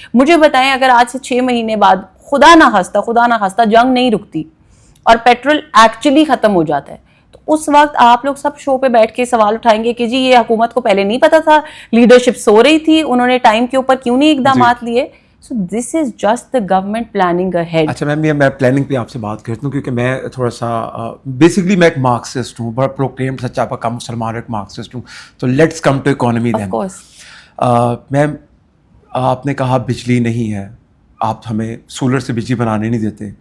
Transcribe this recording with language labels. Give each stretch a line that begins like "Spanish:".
Hindi: मुझे बताएं अगर आज से 6 महीने बाद खुदा ना खास्ता जंग नहीं रुकती और पेट्रोल एक्चुअली खत्म हो जाता है, तो उस वक्त आप लोग सब शो पे बैठ के सवाल उठाएंगे कि जी ये हुकूमत को पहले नहीं पता था, लीडरशिप सो रही थी, उन्होंने टाइम के ऊपर क्यों नहीं इकदाम लिए।
English: So this is just the government planning ahead.
Hindi: अच्छा मैम, ये मैं प्लानिंग पे आपसे बात करता हूँ क्योंकि मैं थोड़ा सा बेसिकली मैं एक मार्क्सिस्ट हूँ, बड़ा प्रोक्लेम्ड सच्चा पक्का मुसलमान एक मार्क्सिस्ट हूँ।
English: तो let's come to economy then. Of course.
Hindi: Ma'am आपने कहा बिजली नहीं है, आप हमें सोलर से बिजली बनाने नहीं देते।